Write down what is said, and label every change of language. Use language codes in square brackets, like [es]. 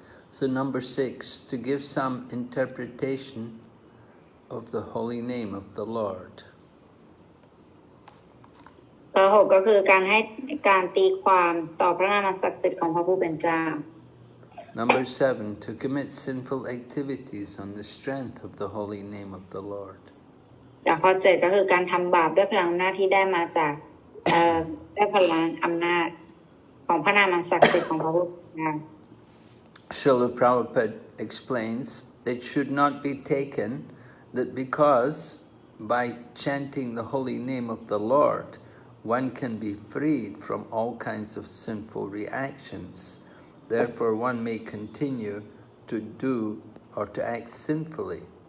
[en] So number 6, to give some interpretation of the holy name of the Lord. [th] ข้อ6ก็คือการให้การตีความต่อพระนามศักดิ์สิทธิ์ของพระผู้เป็นเจ้า [en] Number 7, to commit sinful activities on the strength of the holy name of the Lord. [th] และข้อ7ก็คือการทำบาปด้วยพลังอำนาจที่ได้มาจากด้วยพลังอำนาจของพระนามศักดิ์สิทธิ์ของพระผู้เป็นเจ้า [en] Srila Prabhupada explains it should not be taken that because by chanting the holy name of the Lord one can be freed from all kinds of sinful reactions. Therefore, one may continue to do or to act sinfully.